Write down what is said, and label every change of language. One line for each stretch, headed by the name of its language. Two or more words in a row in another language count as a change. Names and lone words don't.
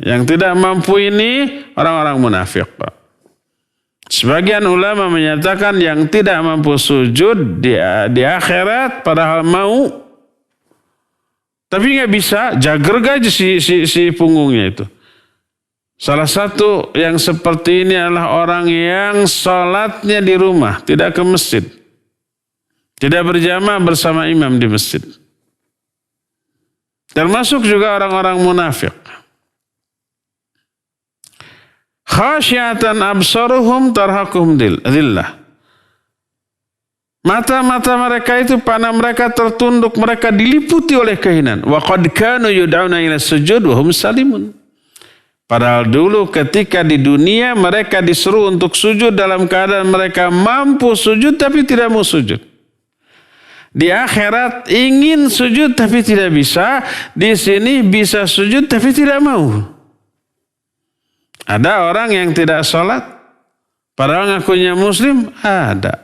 Indonesian: Yang tidak mampu ini orang-orang munafik, Pak. Sebagian ulama menyatakan yang tidak mampu sujud di akhirat padahal mau, Tapi nggak bisa, jager aja si punggungnya itu. Salah satu yang seperti ini adalah orang yang sholatnya di rumah, tidak ke masjid. Tidak berjamaah bersama imam di masjid. Termasuk juga orang-orang munafik.
Arabic: خاشعة أبصارهم ترهقهم ذلة.
Indonesian: Mata-mata mereka itu, panah mereka tertunduk, mereka diliputi oleh kehinaan.
Arabic: وقد كانوا يدعون إلى السجود وهم سالمون.
Indonesian: Padahal dulu ketika di dunia mereka disuruh untuk sujud dalam keadaan mereka mampu sujud tapi tidak mau sujud. Di akhirat ingin sujud tapi tidak bisa. Di sini bisa sujud tapi tidak mau. Ada orang yang tidak sholat, padahal ngakunya muslim, ada.